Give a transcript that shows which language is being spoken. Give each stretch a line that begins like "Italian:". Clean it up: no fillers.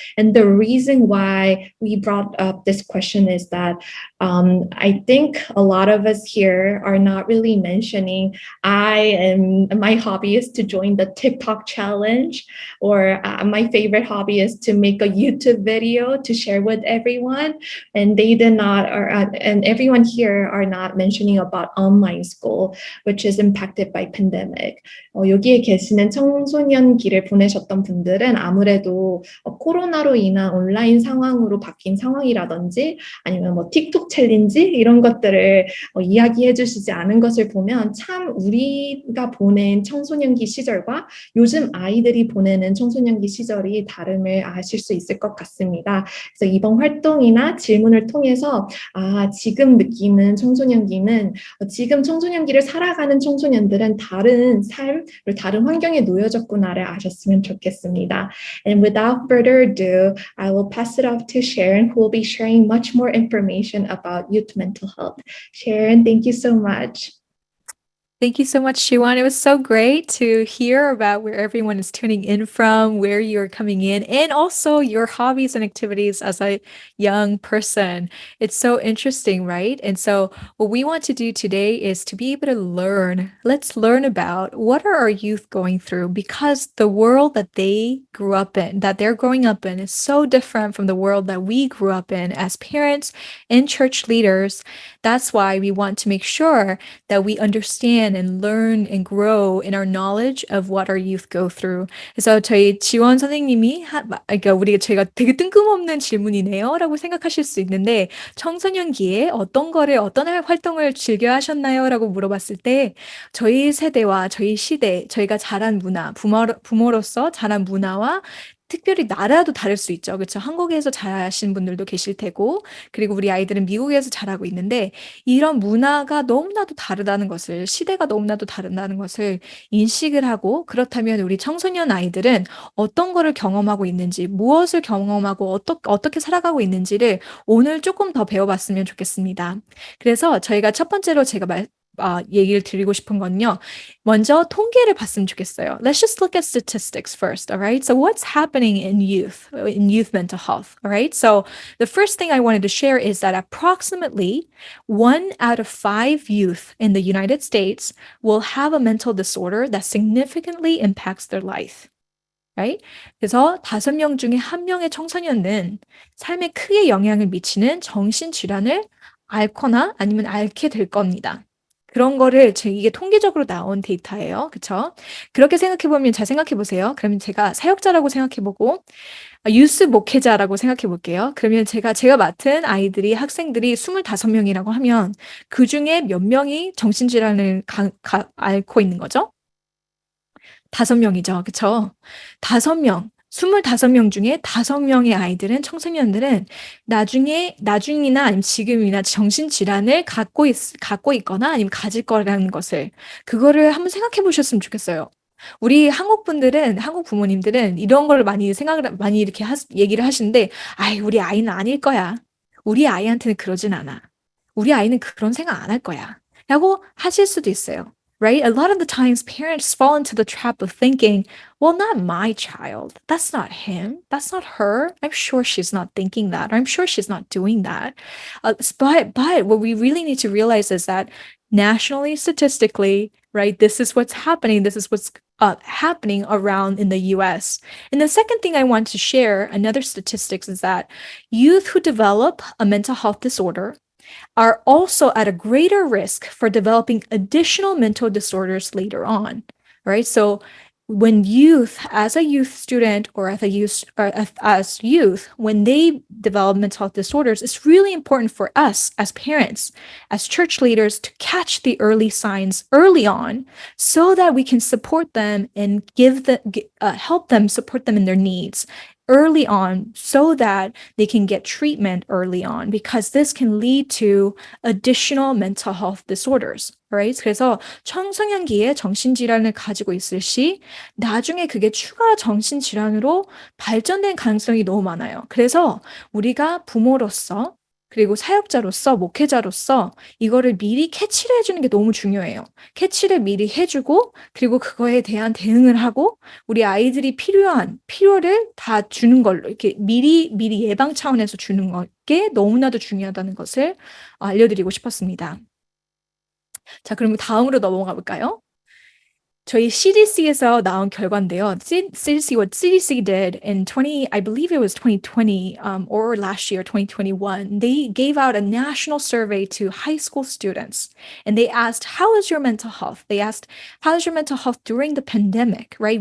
English: And the reason why we brought up this question is that I think a lot of us here are not really mentioning, my hobby is to join the TikTok challenge, or my favorite hobby is to make a YouTube video to share with everyone. And they did not, or and everyone here are not mentioning about online school, which is impacted by pandemic.
Korean: 여기에 계시는 청소년기를 보내셨던 분들은 아무래도 코로나로 인한 온라인 상황으로 바뀐 상황이라든지 아니면 뭐 틱톡 챌린지 이런 것들을 이야기해 주시지 않은 것을 보면 참 우리가 보낸 청소년기 시절과 요즘 아이들이 보내는 청소년기 시절이 다름을 아실 수 있을 것 같습니다. 그래서 이번 활동이나 질문을 통해서 지금 느끼는 청소년기는 지금 청소년기를 살아가는 청소년들은 다른 삶, 다른 환경에 놓여졌구나를 아셨으면 좋겠습니다.
English: And without further ado, I will pass it off to Sharon, who will be sharing much more information about youth mental health. Sharon, thank you so much. Thank you so much, Shiwan. It was so great to hear about where everyone is tuning in from, where you're coming in, and also your hobbies and activities as a young person. It's so interesting, right? And so what we want to do today is to be able to learn. Let's learn about what are our youth going through, because the world that they grew up in, that they're growing up in, is so different from the world that we grew up in as parents and church leaders. That's why we want to make sure that we understand and learn and grow in our knowledge of what our youth go through.
Korean: 그래서 저희 지원 선생님이 저희가 되게 뜬금없는 질문이네요라고 생각하실 수 있는데, 청소년기에 어떤 활동을 즐겨 하셨나요라고 물어봤을 때 저희 세대와 저희 시대, 저희가 자란 문화, 부모로서 자란 문화와 특별히 나라도 다를 수 있죠. 그렇죠? 한국에서 자라신 분들도 계실 테고, 그리고 우리 아이들은 미국에서 자라고 있는데, 이런 문화가 너무나도 다르다는 것을, 시대가 너무나도 다르다는 것을 인식을 하고, 그렇다면 우리 청소년 아이들은 어떤 거를 경험하고 있는지, 무엇을 경험하고 어떻게 살아가고 있는지를 오늘 조금 더 배워봤으면 좋겠습니다. 그래서 저희가 첫 번째로 제가 얘기를 드리고 싶은 건요. 먼저 통계를 봤으면 좋겠어요.
English: Let's just look at statistics first, all right? So what's happening in youth mental health, all right? So the first thing I wanted to share is that approximately 1 out of 5 youth in the United States will have a mental disorder that significantly impacts their life. Right?
Korean: 그래서 5명 중에 1명의 청소년은 삶에 크게 영향을 미치는 정신질환을 앓거나 아니면 앓게 될 겁니다. 그런 거를 이게 통계적으로 나온 데이터예요. 그쵸? 그렇게 생각해보면 잘 생각해보세요. 그러면 제가 사역자라고 생각해보고 유스 목회자라고 생각해볼게요. 그러면 제가 맡은 아이들이, 학생들이 25명이라고 하면 그 중에 몇 명이 정신질환을 앓고 있는 거죠? 5명이죠. 그쵸? 5명. 25명 중에 5명의 아이들은, 청소년들은 나중이나 아니면 지금이나 정신질환을 갖고 있거나 아니면 가질 거라는 것을, 그거를 한번 생각해 보셨으면 좋겠어요. 우리 한국 부모님들은 이런 걸 많이 이렇게 얘기를 하시는데, 우리 아이는 아닐 거야. 우리 아이한테는 그러진 않아. 우리 아이는 그런 생각 안 할 거야. 라고 하실 수도 있어요.
English: Right? A lot of the times parents fall into the trap of thinking, well, not my child. That's not him. That's not her. I'm sure she's not thinking that. Or I'm sure she's not doing that. But what we really need to realize is that nationally, statistically, right, this is what's happening. This is what's happening around in the US. And the second thing I want to share, another statistics, is that youth who develop a mental health disorder are also at a greater risk for developing additional mental disorders later on, right? So when as a youth student or as youth, when they develop mental health disorders, it's really important for us as parents, as church leaders, to catch the early signs early on so that we can support them and help them, support them in their needs early on so that they can get treatment early on, because this can lead to additional mental health disorders, right?
Korean: 그래서 청소년기에 정신질환을 가지고 있을 시 나중에 그게 추가 정신질환으로 발전된 가능성이 너무 많아요. 그래서 우리가 부모로서 그리고 사역자로서, 목회자로서 이거를 미리 캐치를 해주는 게 너무 중요해요. 캐치를 미리 해주고, 그리고 그거에 대한 대응을 하고, 우리 아이들이 필요를 다 주는 걸로, 이렇게 미리 예방 차원에서 주는 게 너무나도 중요하다는 것을 알려드리고 싶었습니다. 자, 그럼 다음으로 넘어가 볼까요? 저희 CDC에서 나온 결과인데요.
English: What CDC did in I believe it was 2020, or last year, 2021, they gave out a national survey to high school students. And they asked, how is your mental health? They asked, how is your mental health during the pandemic, right?